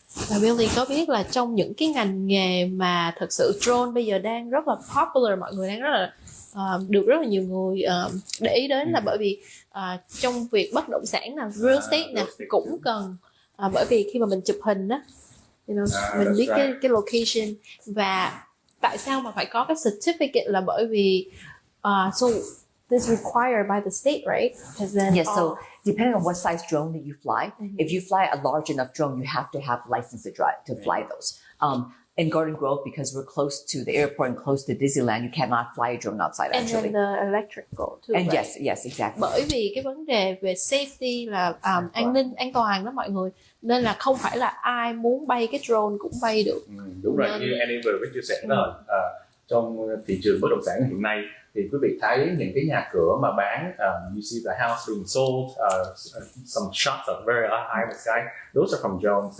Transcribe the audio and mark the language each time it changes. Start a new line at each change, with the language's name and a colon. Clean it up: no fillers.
Vietnamese: Và Billy có biết là trong những cái ngành nghề mà thật sự drone bây giờ đang rất là popular, mọi người đang rất là được rất là nhiều người để ý đến, là bởi vì trong việc bất động sản là real estate nè cũng cần, bởi vì khi mà mình chụp hình á, mình biết cái location. Và tại sao mà phải có cái certificate là bởi vì
English: so this required by the state, right? Yes, so depending on what size drone that you fly, if you fly a large enough drone, you have to have a license to fly those. In Garden Grove, because we're close to the airport and close to Disneyland, you cannot fly a drone outside actually. And then the electrical too. And right? yes, exactly.
Vietnamese: Bởi vì cái vấn đề về safety là an ninh, an toàn đó mọi người, nên là không phải là ai muốn bay cái drone cũng bay được. Đúng rồi, như Annie vừa mới chia sẻ đó, trong thị trường bất động sản hiện nay thì quý vị thấy những cái nhà cửa mà bán,
English: you see the house being sold, some shots are very high in the sky, those are from drones.